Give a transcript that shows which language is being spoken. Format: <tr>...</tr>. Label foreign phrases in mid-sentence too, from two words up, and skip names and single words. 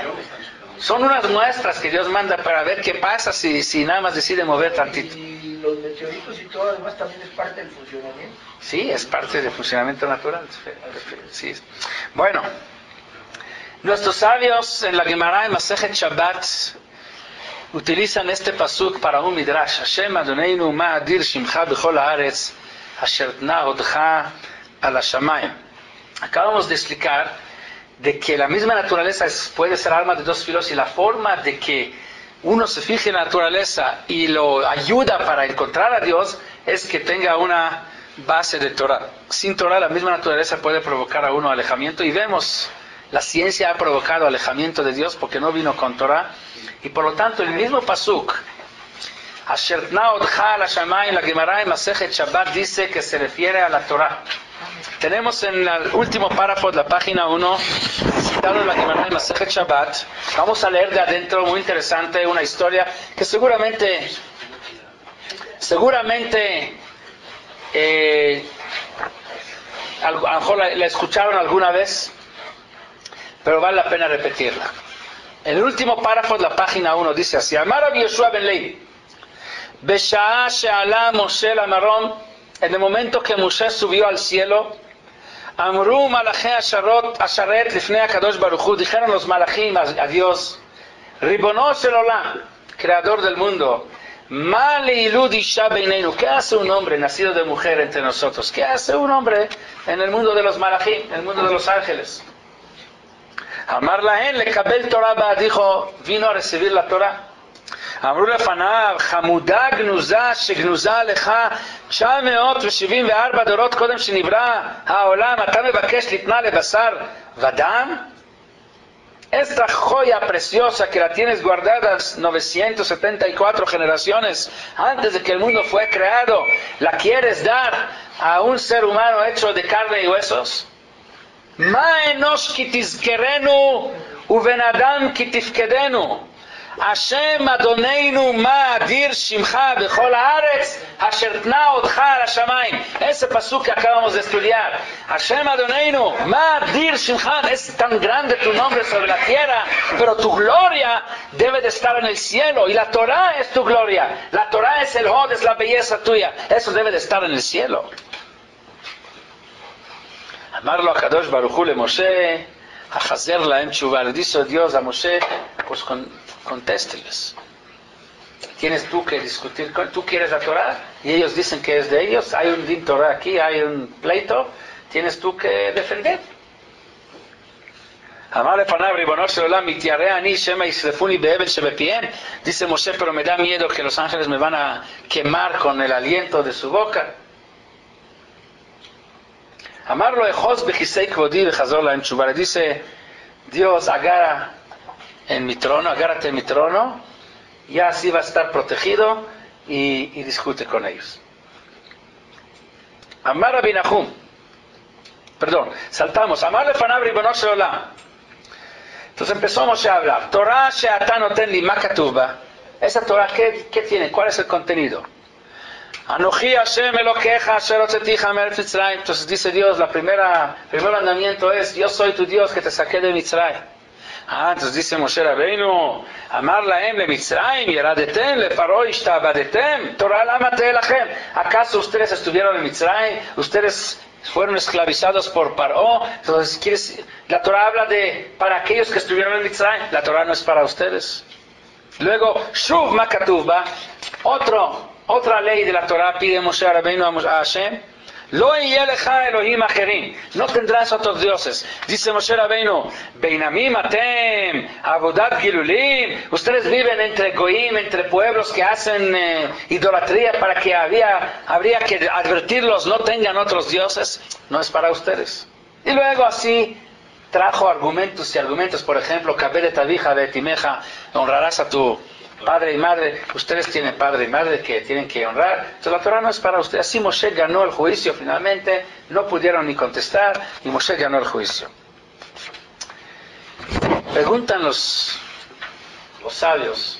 <es>Son unas muestras que Dios manda para ver qué pasa si nada más decide mover tantito. Y los meteoritos y todo además también es parte del funcionamiento. Sí, es parte del funcionamiento natural. Sí. Bueno, nuestros sabios en la Gemara en Masejet Shabbat utilizan este pasuk para un midrash.</es> <he>השם אדונינו מה אדיר שמך בכל הארץ אשר תנה הודך על השמים.</he> <es>Acabamos de explicar de que la misma naturaleza puede ser arma de dos filos y la forma de que uno se fije en la naturaleza y lo ayuda para encontrar a Dios es que tenga una base de Torah. Sin Torah la misma naturaleza puede provocar a uno alejamiento y vemos, la ciencia ha provocado alejamiento de Dios porque no vino con Torah y por lo tanto el mismo pasuk</es> <he>אשר תנה הודך על השמים,</he> <es>la Gemara en Masejet Shabbat dice que se refiere a la Torah. Tenemos en el último párrafo de la página 1, citado en la Gemara en Masejet Shabbat. Vamos a leer de adentro, muy interesante, una historia que seguramente a lo mejor la escucharon alguna vez, pero vale la pena repetirla. En el último párrafo de la página 1 dice así:</es> <he>אמר רבי יהושע בן לוי, בשעה שעלה משה למרום,</he> <es>en el momento que Moshe subió al cielo,</es> <he>אמרו מלאכי השרת לפני הקדוש ברוך הוא,</he> <es>dijeron los malachim a Dios,</es> <he>רבונו של עולם,</he> <es>creador del mundo,</es> <he>מה לילוד אשה בינינו,</he> <es>¿qué hace un hombre nacido de mujer entre nosotros? ¿Qué hace un hombre en el mundo de los malachim, en el mundo de los ángeles?</es> <he>אמר להן לקבל תורה בא,</he> <es>dijo, vino a recibir la Torah.</es> <he>אמרו לפניו, חמודה גנוזה שגנוזה לך 974 דורות קודם שנברא העולם, אתה מבקש לתנה לבשר ודם?</he> <es>Esta joya preciosa que la tienes guardada 974 generaciones antes de que el mundo fue creado, ¿la quieres dar a un ser humano hecho de carne y huesos?</es> <he>מה אנוש כי תזכרנו ובן אדם כי תפקדנו? השם אדונינו מה אדיר שמך בכל הארץ אשר תנה הודך על השמים.</he> <es>Ese pasuk que acabamos de estudiar.</es> <he>השם אדונינו מה אדיר שמך,</he> <es>es tan grande tu nombre sobre la tierra, pero tu gloria debe de estar en el cielo. Y la Torah es tu gloria. La Torah es el hod, es la belleza tuya. Eso debe de estar en el cielo.</es> <he>אמר לו הקדוש ברוך הוא למשה, החזר להם תשובה.</he> <es>Le dice Dios a Moshe, pues contésteles. Tienes tú que discutir, tú quieres la Torah y ellos dicen que es de ellos, hay un</es> <he>דין תורה</he> <es>aquí, hay un pleito, tienes tú que defender.</es> <he>Amar לפניו ריבונו של עולם, מתיירא אני שמא ישרפוני באבל שבפיהם.</he> <es>Dice Moshe, pero me da miedo que los ángeles me van a quemar con el aliento de su boca.</es> <he>אמר לו אחוז בכיסא כבודי וחזור להם תשובה.</he> <es>Le dice Dios, agarra en mi trono, agárrate en mi trono, ya así va a estar protegido y discute con ellos.</es> <he>אמר רבי נחום,</he> <es>perdón, saltamos.</es> <he>Amar לפניו ריבונו של עולם.</he> <es>Entonces empezó Moshe a hablar.</es> <he>תורה שאתה נותן לי, מה כתוב בה.</he> <es>Esa Torah, ¿qué tiene? ¿Cuál es el contenido?</es> <he>אנכי השם אלקיך אשר הוצאתיך מארץ מצרים.</he> <es>Entonces dice Dios, primer mandamiento es, yo soy tu Dios que te saqué de Mitzrayim. Entonces dice Moshe Rabbeinu,</es> <he>אמר להם למצרים, ירדתם, לפרעה השתעבדתם, תורה למה תהא לכם.</he> <es>¿Acaso ustedes estuvieron en Mitzrayim? ¿Ustedes fueron esclavizados por Paró? Entonces, la Torah habla de para aquellos que estuvieron en Mitzrayim. La Torah no es para ustedes. Luego,</es> <he>שוב מה כתוב בה,</he> <es>otra ley de la Torah pide Moshe Rabbeinu a Hashem.</es> <he>לא יהיה לך אלהים אחרים,</he> <es>no tendrás otros dioses. Dice Moshe Rabbeinu,</es> <he>בין עמים אתם, עבודת גלולים.</he> <es>Ustedes viven entre goim, entre pueblos que hacen idolatría, para que habría que advertirlos, no tengan otros dioses. No es para ustedes. Y luego así trajo argumentos y argumentos. Por ejemplo,</es> <he>כבד את אביך ואת אמך,</he> <es>honrarás a tu padre y madre. Ustedes tienen padre y madre que tienen que honrar. Entonces la Torah no es para ustedes. Así Moshe ganó el juicio finalmente. No pudieron ni contestar y Moshe ganó el juicio. Preguntan los sabios.</es>